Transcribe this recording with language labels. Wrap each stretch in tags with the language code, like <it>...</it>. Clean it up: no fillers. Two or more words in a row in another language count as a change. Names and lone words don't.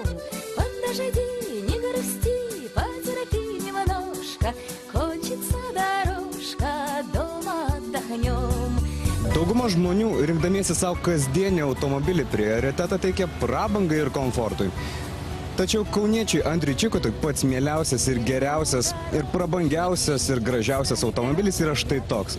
<ru>Подожди, не грусти, потерпи немножко, кончится дорожка, дома отдохнем.</ru> <lt>Dauguma žmonių, rinkdamiesi savo kasdienį automobilį, prioritetą teikia prabangai ir komfortui. Tačiau kauniečiui Andriui Čikotui pats mieliausias ir geriausias ir prabangiausias ir gražiausias automobilis yra štai toks.</lt>